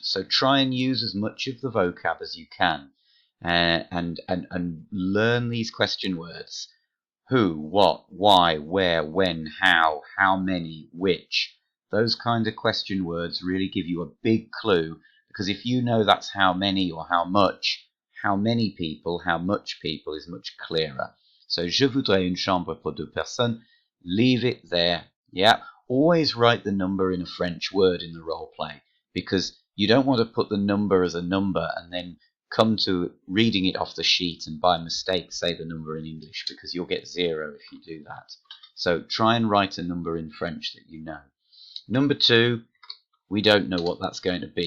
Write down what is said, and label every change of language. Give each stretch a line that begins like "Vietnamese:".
English: So try and use as much of the vocab as you can, and learn these question words: who, what, why, where, when, how many, which. Those kind of question words really give you a big clue, because if you know that's how many or how much, how many people, how much people is much clearer.
French: So, je voudrais une chambre pour deux personnes.
English: Leave it there. Yeah. Always write the number in a French word in the role play, because you don't want to put the number as a number and then come to reading it off the sheet and by mistake say the number in English, because you'll get 0 if you do that. So try and write a number in French that you know. Number 2, we don't know what that's going to be.